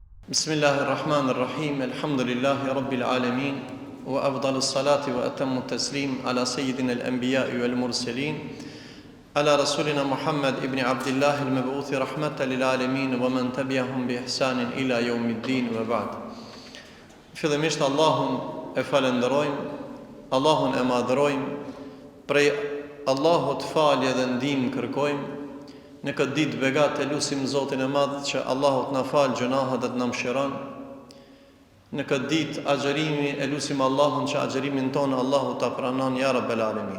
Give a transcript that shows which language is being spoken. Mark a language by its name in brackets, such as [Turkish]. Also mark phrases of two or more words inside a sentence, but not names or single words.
[Arabic] بسم الله الرحمن الرحيم الحمد لله رب العالمين. وأفضل الصلاة وأتم التسليم على سيدنا الأنبياء والمرسلين. على رسولنا محمد بن عبد الله المبعوث رحمة للعالمين ومن تبعهم بإحسان إلى يوم الدين وبعد. [Albanian] Fillimisht Allahun e falenderojmë, Allahun e madhrojmë, prej Allahut falje dhe ndihmë kërkojmë. Në këtë ditë begatë lutim Zotin e Madh që Allahu të na falë gjunahet dhe të na mëshiron. Në këtë ditë agjërimi lutim Allahun që agjërimin tonë Allahu ta pranon [Arabic] يا رب العالمين.